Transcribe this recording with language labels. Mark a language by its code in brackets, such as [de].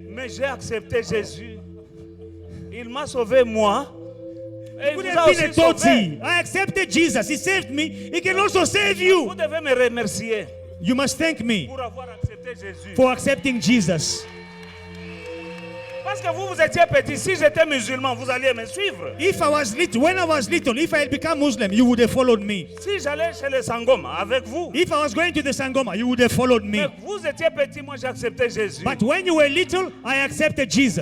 [fr] Mais j'ai accepté Jésus. Il m'a sauvé moi. Et il [en] You could [fr] vous a [en] have been a [fr] aussi sauvé. [en] Totsi. I accepted Jesus. He saved me. He can also save you. [fr] Vous devez me remercier [en] You must thank me [fr] pour avoir accepté Jésus. [en] for accepting Jesus. [fr] Parce que vous étiez petit. Si j'étais musulman, vous alliez me suivre. [en] If I was little, when I was little, if I had become Muslim, you would have followed me. [fr] Si j'allais chez les Sangoma avec vous. [en] If I was going to the Sangoma, you would have followed me. [fr] Mais vous étiez petit, moi j'ai accepté Jésus. [en] But when you were little, I accepted Jesus.